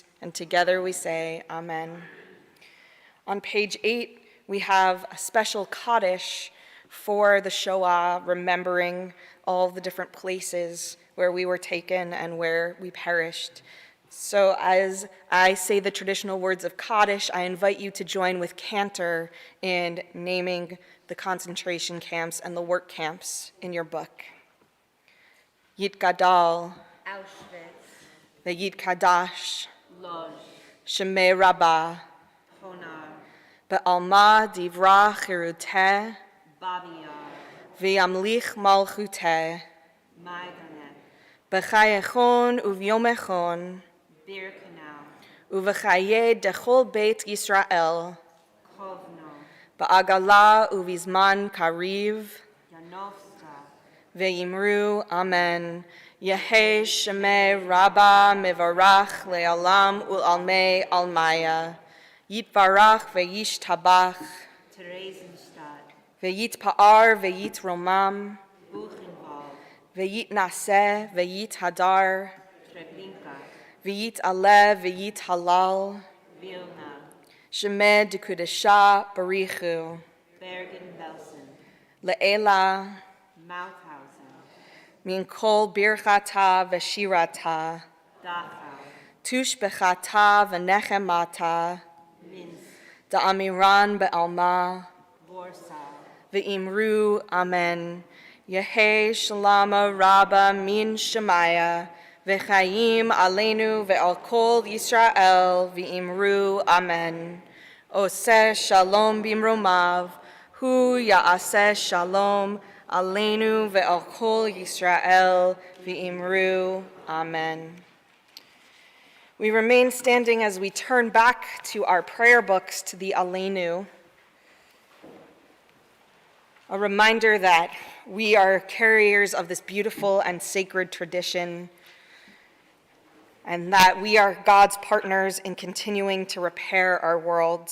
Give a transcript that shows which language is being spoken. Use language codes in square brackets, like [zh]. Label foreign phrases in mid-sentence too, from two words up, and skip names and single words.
[en] And together we say, Amen. On page 8, we have a special Kaddish for the Shoah, remembering all the different places where we were taken and where we perished. So as I say the traditional words of Kaddish, I invite you to join with Cantor in naming the concentration camps and the work camps in your book. [arc] יתגדל, Auschwitz, ויתקדש, Lodz, שמה רבא, Honar, בעלמא די ברא כרעותה, Babi Yar, וימליך מלכותה, Maidanet, בחייכון וביומיכון, Bir Canal, ובחיי דכל בית ישראל, Kovno, בעגלא ובזמן קריב, Yanovska, ואמרו אמן. יהא שמה רבא מברך לעלם ולעלמי עלמיא. יתברך וישתבח. Theresienstadt, ויתפאר ויתרומם. Buchenwald, ויתנשא ויתהדר. Treblinka, ויתעלה ויתהלל. Vilna, שמה דקודשא בריך הוא. Bergen-Belsen, לעלא. Mauthausen, מן כל ברכתא ושירתא. Dachau, תשבחתא ונחמתא. Minsk, דאמירן בעלמא. Warsaw, ואמרו אמן. יהא שלמא רבא מן שמיא. וחיים עלינו ועל כל ישראל ואמרו אמן. [he] עושה שלום במרומיו, הוא יעשה שלום עלינו ועל כל ישראל ואמרו אמן. [en] We remain standing as we turn back to our prayer books to the Aleinu. A reminder that we are carriers of this beautiful and sacred tradition, and that we are God's partners in continuing to repair our world.